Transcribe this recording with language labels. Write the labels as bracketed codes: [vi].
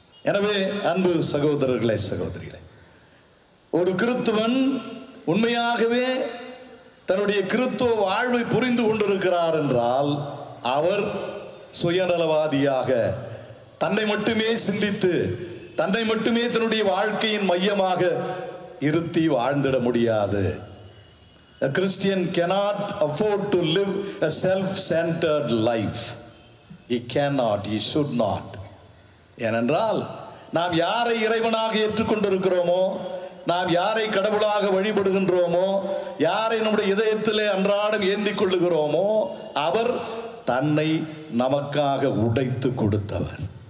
[ta] எனவே அன்பு சகோதரர்களே, சகோதரிகளே, ஒரு கிறிஸ்துவன் உண்மையாகவே தன்னுடைய கிறிஸ்துவ வாழ்வை புரிந்து கொண்டிருக்கிறார் என்றால் அவர் சுயநலவாதியாக தன்னை மட்டுமே சிந்தித்து தன்னை மட்டுமே தன்னுடைய வாழ்க்கையின் மையமாக இருத்தி வாழ்ந்திட முடியாது. [en] A Christian cannot afford to live a self-centered life. He cannot, he should not. [ta] ஏனென்றால் நாம் யாரை இறைவனாக ஏற்றுக்கொண்டிருக்கிறோமோ, நாம் யாரை கடவுளாக வழிபடுகின்றோமோ, யாரை நம்முடைய இதயத்திலே அன்றாடம் ஏந்திக் கொள்ளுகிறோமோ, அவர் தன்னை நமக்காக உடைத்து கொடுத்தவர்.